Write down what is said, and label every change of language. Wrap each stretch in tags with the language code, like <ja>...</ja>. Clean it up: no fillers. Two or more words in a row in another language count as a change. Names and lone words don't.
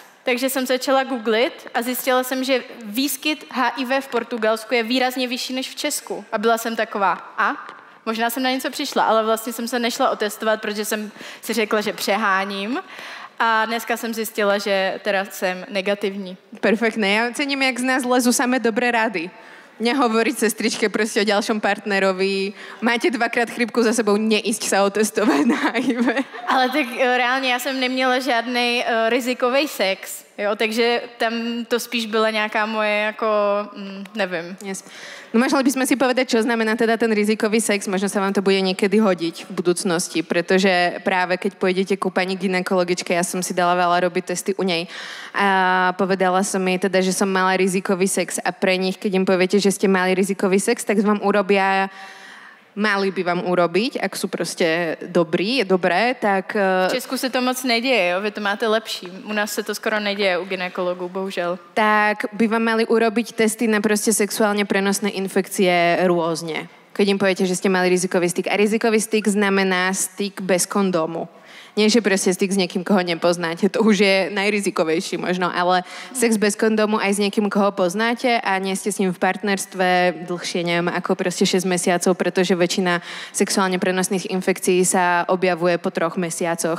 <cs>Takže jsem začala googlit a zjistila jsem, že výskyt HIV v Portugalsku je výrazně vyšší než v Česku. A byla jsem taková, možná jsem na něco přišla, ale vlastně jsem se nešla otestovat, protože jsem si řekla, že přeháním. A dneska jsem zjistila, že teda jsem negativní.</cs> <sk>Perfektné. Ja cením, jak z nás lezú samé dobré rady. Nehovoriť sestričke proste o ďalšom partnerovi. Máte 2-krát chrypku za sebou, neísť sa otestovať na HIV.</sk> <cs>Ale tak reálně já jsem neměla žádný rizikový sex, jo, takže tam to spíš byla nějaká moje jako, nevím. Yes.</cs> <sk>No možno by sme si povedať, čo znamená teda ten rizikový sex. Možno sa vám to bude niekedy hodiť v budúcnosti, pretože práve keď pôjdete ku pani gynekologičke, ja som si dala veľa robiť testy u nej a povedala som jej teda, že som mala rizikový sex a pre nich, keď im poviete, že ste mali rizikový sex, tak vám urobia... Mali by vám urobiť, ak sú proste dobrí, je dobré, tak...</sk> <cs>V Česku se to moc neděje, jo? Vy to máte lepší. U nás se to skoro neděje u gynekologů, bohužel.</cs> <sk>Tak by vám mali urobiť testy na proste sexuálne prenosné infekcie rôzne. Keď im poviete, že ste mali rizikový styk. A rizikový styk znamená styk bez kondómu. Nie, že proste styk s niekým, koho nepoznáte. To už je najrizikovejší možno, ale sex bez kondómu aj s niekým, koho poznáte a nie ste s ním v partnerstve dlhšie, neviem, ako proste 6 mesiacov, pretože väčšina sexuálne prenosných infekcií sa objavuje po 3 mesiacoch.</sk>